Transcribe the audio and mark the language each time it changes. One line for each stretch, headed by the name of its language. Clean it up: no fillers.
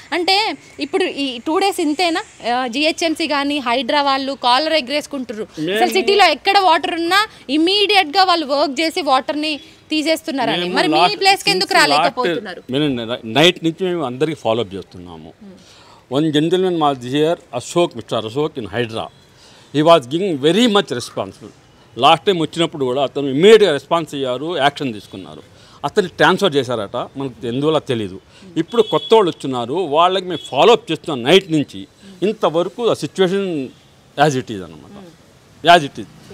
Telugu: అంటే ఇప్పుడు ఈ 2 days ఇంతేనా? జిహెచ్ఎంసీ కానీ హైడ్రా వాళ్ళు కాలర్ ఎగరేసుకుంటారు. అసలు సిటీలో ఎక్కడ వాటర్ ఉన్నా ఇమీడియట్గా వాళ్ళు వర్క్ చేసి వాటర్ని తీసేస్తున్నారని. మరి మీ ప్లేస్కి ఎందుకు రాలేకపోతున్నారు? నైట్ నుంచి మేము అందరికీ ఫాలోఅప్ చేస్తున్నాము.
English: One gentleman was here, Mr. Ashok in Hydra. He was giving very much responsible.
Telugu: Last time వచ్చినప్పుడు కూడా అతను ఇమ్మీడియట్గా రెస్పాన్స్ అయ్యారు, యాక్షన్ తీసుకున్నారు. అతన్ని ట్రాన్స్ఫర్ చేశారట, మనకు ఎందువల్ల తెలీదు. ఇప్పుడు కొత్త వాళ్ళు వచ్చున్నారు, వాళ్ళకి మేము ఫాలోఅప్ చేస్తున్నాం నైట్ నుంచి. ఇంతవరకు ఆ సిచ్యువేషన్
English: as it is
Telugu: అనమాట. As it is.